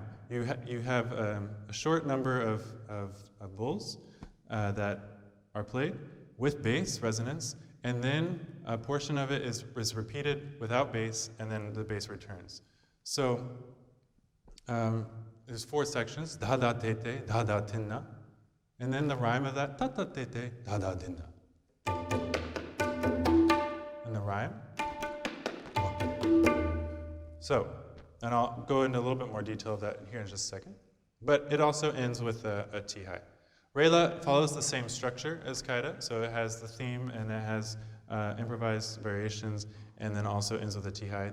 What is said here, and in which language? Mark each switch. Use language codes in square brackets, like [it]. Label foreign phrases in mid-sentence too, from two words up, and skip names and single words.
[en] You have a short number of bulls that are played with bass, resonance, and then a portion of it is repeated without bass, and then the bass returns. So there's 4 sections, da da te te, da da tinna, and then the rhyme of that, da da te te, da da dinna. And the rhyme. So, and I'll go into a little bit more detail of that here in just a second. But it also ends with a tihai. Rela follows the same structure as Kaida, so it has the theme and it has improvised variations, and then also ends with a T-high.